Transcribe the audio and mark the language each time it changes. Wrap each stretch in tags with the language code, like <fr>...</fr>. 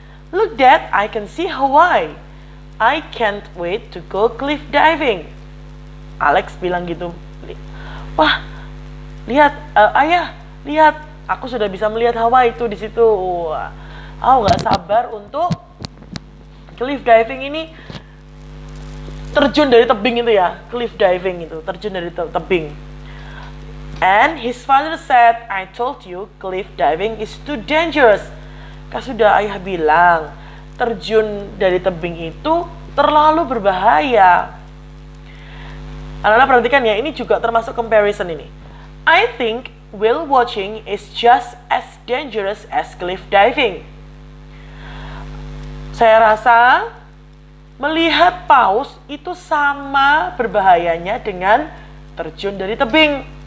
<en>Look Dad, I can see Hawaii. I can't wait to go cliff diving.</en> <id>Alex bilang gitu. Wah, lihat, ayah, lihat, aku sudah bisa melihat Hawaii itu di situ. Wah, aku nggak sabar untuk cliff diving ini, terjun dari tebing itu ya, cliff diving itu, terjun dari tebing.</id> <en>And his father said, I told you, cliff diving is too dangerous.</en> <id>Kan sudah ayah bilang, terjun dari tebing itu terlalu berbahaya. Anak-anak perhatikan ya, ini juga termasuk comparison ini.</id> <en>I think whale watching is just as dangerous as cliff diving.</en> <id>Saya rasa melihat paus itu sama berbahayanya dengan terjun dari tebing.</id>